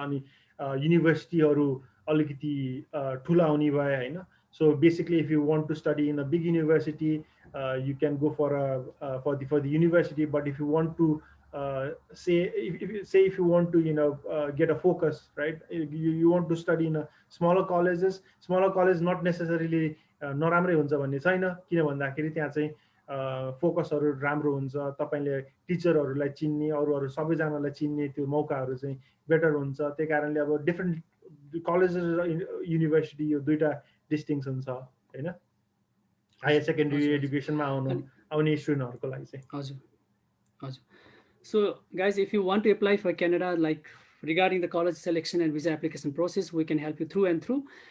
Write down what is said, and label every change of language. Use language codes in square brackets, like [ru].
[ne] अनि युनिभर्सिटीहरू अलिकति ठुला हुने भए होइन। [en] So basically, if you want to study in a big university, you can go for the university. But if you want to if you want to get a focus, right? You want to study in a smaller college not necessarily [ne] नराम्रै हुन्छ भन्ने छैन, किन भन्दाखेरि त्यहाँ चाहिँ फोकसहरू राम्रो हुन्छ, तपाईँले टिचरहरूलाई चिन्ने, अरू सबैजनालाई चिन्ने त्यो मौकाहरू चाहिँ बेटर हुन्छ। त्यही कारणले अब डिफ्रेन्ट कलेजेस र युनिभर्सिटी यो दुईवटा डिस्टिङसन छ होइन हायर हजुर सेकेन्डरी हजुर हजुर एडुकेसनमा अनि आउने स्टुडेन्टहरूको लागि चाहिँ। हजुर हजुर [en] So, guys, if you want to apply for Canada, like regarding the college selection and visa application process, we can help you through and through.